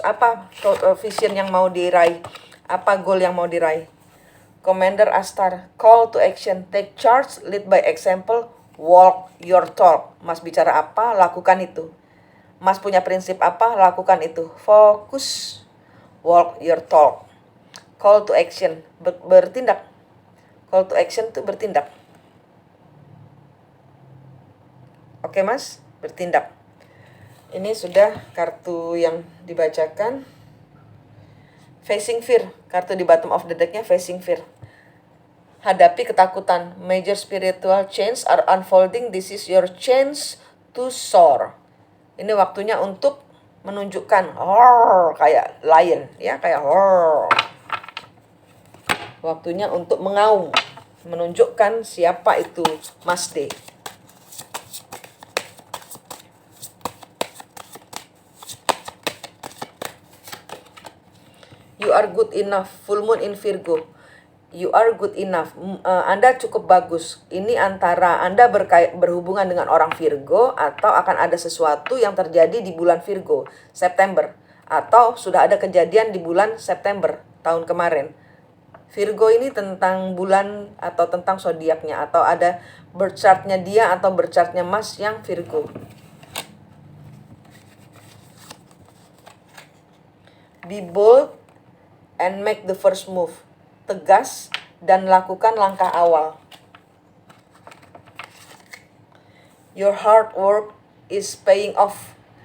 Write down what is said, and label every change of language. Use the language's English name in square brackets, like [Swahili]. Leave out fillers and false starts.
[Indonesian] Apa vision yang mau diraih? Apa goal yang mau diraih? [English] Commander Astar, call to action. Take charge, lead by example, walk your talk. [Indonesian] Mas bicara apa? Lakukan itu. Mas punya prinsip apa? Lakukan itu. Fokus. [English] Walk your talk. Call to action, [Indonesian] bertindak. [English] Call to action [Indonesian] itu bertindak. Oke, Mas, bertindak. Ini sudah kartu yang dibacakan. [English] Facing fear, [Indonesian] kartu di [English] bottom of the deck-nya facing fear. [Indonesian] Hadapi ketakutan. [English] Major spiritual change are unfolding. This is your chance to soar. [Indonesian] Ini waktunya untuk menunjukkan kayak lion ya, kayak waktunya untuk mengaum, menunjukkan siapa itu Mas D. [English] You are good enough. Full moon in Virgo. You are good enough. [Indonesian] Anda cukup bagus. Ini antara Anda berhubungan dengan orang Virgo atau akan ada sesuatu yang terjadi di bulan Virgo, September. Atau sudah ada kejadian di bulan September tahun kemarin. Virgo ini tentang bulan atau tentang zodiaknya, atau ada birth chart-nya dia atau birth chart-nya Mas yang Virgo. [English] Be bold and make the first move. [Indonesian] Tegas dan lakukan langkah awal. [English] Your hard work is paying off.